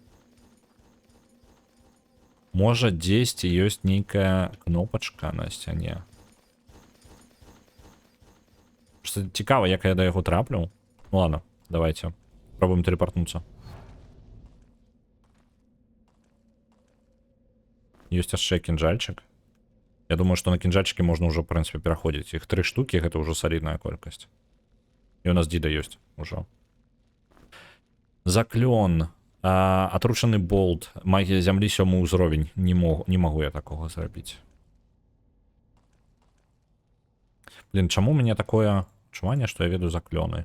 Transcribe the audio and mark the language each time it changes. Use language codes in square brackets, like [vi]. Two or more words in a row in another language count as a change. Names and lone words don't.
[be] Можа, дзесьці ёсць нейкая кнопачка на сцяне. Просто цікава, як я да яго траплю. [ru] Ну ладно, давайте. Пробуем телепортнуться. [be] Ёсць яшчэ кінжальчик. [ru] Я думаю, что на кінжальчике можно уже, в принципе, [be] пераходзіць. Іх 3 штуки, гэта ўжо салідная колькасць. І у нас дзіда ёсць ужо. Заклён. Атручаны болт. Магія зямлі 7 ўзровень. Не магу я такого зрабіць. Блин, чаму у мяне такое адчуванне, што я веду заклёны?